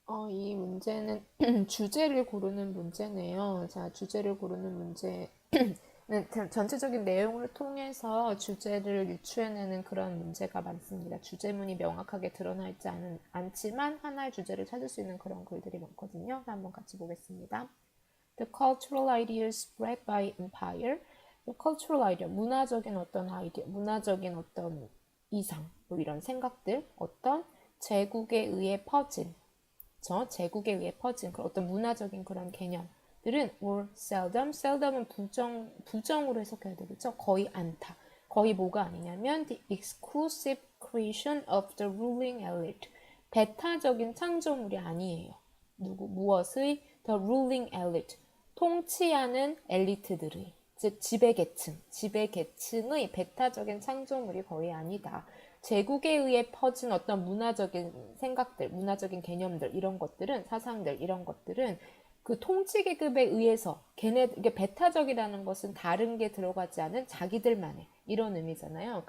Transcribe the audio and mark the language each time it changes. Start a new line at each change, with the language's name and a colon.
Korean: 이 문제는 주제를 고르는 문제네요. 자, 주제를 고르는 문제는 전체적인 내용을 통해서 주제를 유추해내는 그런 문제가 많습니다. 주제문이 명확하게 드러나 있지 않지만 하나의 주제를 찾을 수 있는 그런 글들이 많거든요. 한번 같이 보겠습니다.
English: The cultural ideas spread by empire. The cultural idea,
Korean: 문화적인 어떤 아이디어, 문화적인 어떤 이상, 뭐 이런 생각들, 어떤 제국에 의해 퍼진, 제국에 의해 퍼진 그런 어떤 문화적인 그런 개념들은
English: or seldom
Korean: 은 부정으로 해석해야 되겠죠. 거의 않다. 거의 뭐가 아니냐면
English: the exclusive creation of the ruling elite.
Korean: 배타적인 창조물이 아니에요. 무엇의
English: the ruling elite.
Korean: 통치하는 엘리트들의, 즉 지배계층의 배타적인 창조물이 거의 아니다. 제국에 의해 퍼진 어떤 문화적인 생각들, 문화적인 개념들, 이런 것들은, 사상들, 이런 것들은 그 통치계급에 의해서 이게 배타적이라는 것은 다른 게 들어가지 않은 자기들만의 이런 의미잖아요.